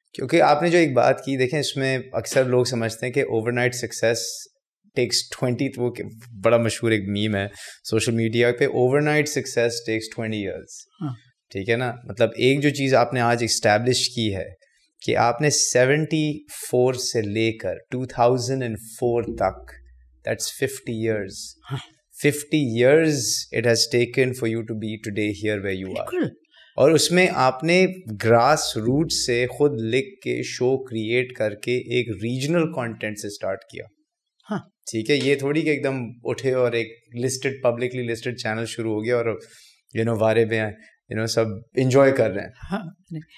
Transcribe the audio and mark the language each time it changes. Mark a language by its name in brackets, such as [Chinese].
[Urdu] کیونکہ آپ نے جو ایک بات کی، دیکھیں اس میں اکثر لوگ سمجھتے ہیں کہ اوور نائٹ سکسیس ٹیکس 20، وہ بڑا مشہور ایک میم ہے سوشل میڈیا پہ، [English] Overnight success takes 20 years. [Urdu] ٹھیک ہے نا؟ مطلب ایک جو چیز آپ نے آج اسٹیبلش کی ہے کہ آپ نے 74 سے لے کر 2004 تک، [English] That's 50 years. 50 years it has taken for you to be today here where you are. [Urdu] اور اس میں آپ نے گراس روٹ سے خود لکھ کے شو کریٹ کر کے ایک ریجنل کانٹینٹ سے اسٹارٹ کیا. ٹھیک ہے، یہ تھوڑی کہ ایک دم اٹھے اور ایک لسٹڈ پبلکلی لسٹڈ چینل شروع ہو گیا اور وارے میں سب انجوائے کر رہے ہیں.